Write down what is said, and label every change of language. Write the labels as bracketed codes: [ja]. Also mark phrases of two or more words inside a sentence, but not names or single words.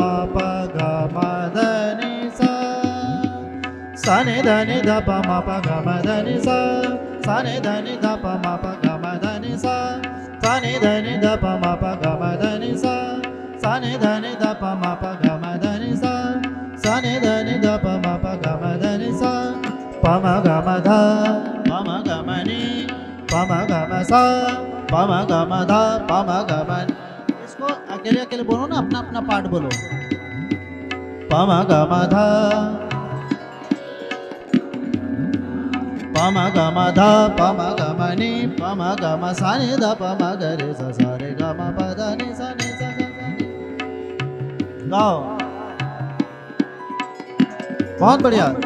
[hi] प ग म ध नि सा सा नि ध नि ध प म प ग म ध नि सा सा नि ध नि ध प म प ग म ध नि सा सा नि ध नि ध प म प ग म ध नि सा सा नि ध नि ध प म प ग म ध नि सा सा नि ध नि ध प म प ग म ध नि सा प म ग म ध प म ग म नि प म ग म सा प म ग म ध प म ग म नि इसको अकेले अकेले बोलो ना अपना अपना पार्ट बोलो प म ग म ध प म ग म ध प म ग म नि प म ग म सा नि ध प म ग रे सा सा रे ग म प ध नि सा नि सा सा सा नि गाओ बहुत बढ़िया